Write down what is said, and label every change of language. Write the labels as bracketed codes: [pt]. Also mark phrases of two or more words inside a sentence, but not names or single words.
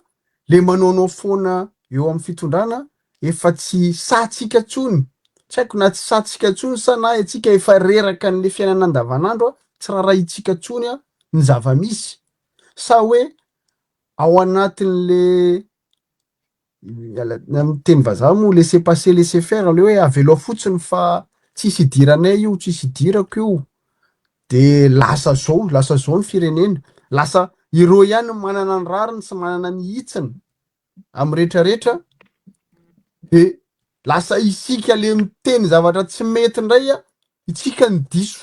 [mg] le manaonao foana eo amin'ny fitondrana efa tsy satsika tsony tsy haiko na tsy satsika tsony sa na atsika efa reraka n'le fiainana andavanandro a tsy raharahintsika tsony a ny zava-misy sa hoe ao anatin'le Miteny vazaha moa [fr] laisser passer laisser faire [mg] le hoe avy aloha fotsiny fa tsisy idiranay io, tsisy idirako io. De lasa zao ny firenena. Lasa ireo ihany manana ny rariny sy manana ny hitsiny amin'ny rehetrarehetra. De lasa isika le miteny zavatra tsy mety indray itsika ny diso.